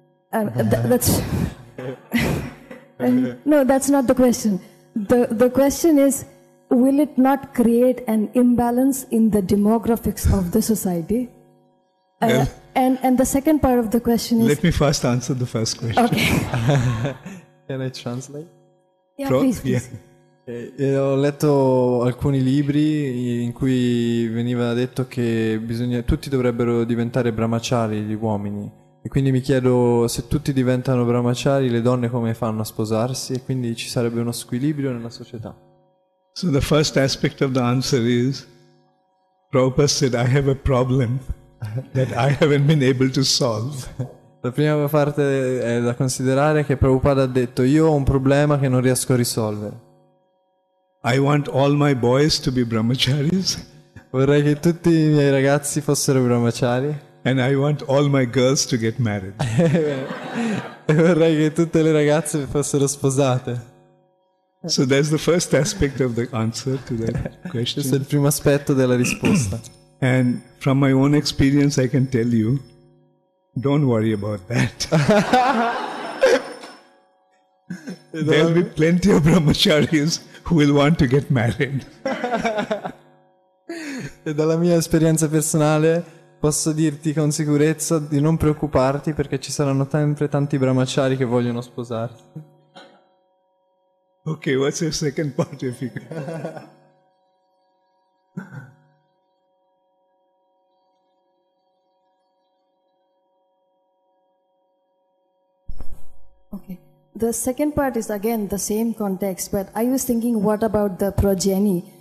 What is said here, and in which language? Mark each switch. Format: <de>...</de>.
<en>That's no, that's not the question. The question is, will it not create an imbalance in the demographics of the society? And the second part of the question is... Let me first answer the first question. Okay. Can I translate? Yeah, please.</en> <it>Ho letto alcuni libri in cui veniva detto che tutti dovrebbero diventare brahmachari, gli uomini, e quindi mi chiedo, se tutti diventano brahmachari, le donne come fanno a sposarsi, e quindi ci sarebbe uno squilibrio nella società.</it> <en>So the first aspect of the answer is, Prabhupada said, I have a problem that I haven't been able to solve.</en> <it>La prima parte è da considerare che Prabhupada ha detto, io ho un problema che non riesco a risolvere.</it> <en>I want all my boys to be brahmacharis.</en> <it>Vorrei che tutti i miei ragazzi fossero brahmachari.</it> <en>And I want all my girls to get married.</en> <it>E vorrei che tutte le ragazze fossero sposate.</it> <en>So that's the first aspect of the answer to that question.</en> <it>Questo è il primo aspetto della risposta.</it> <en>And from my own experience I can tell you, don't worry about that. There will be plenty of brahmacharis who will want to get married.</en> <it>E dalla mia esperienza personale posso dirti con sicurezza di non preoccuparti, perché ci saranno sempre tanti brahmachari che vogliono sposarsi.</it> <en>Okay, what's your second part? If you Okay. The second part is again the same context, but I was thinking, what about the progeny?</en>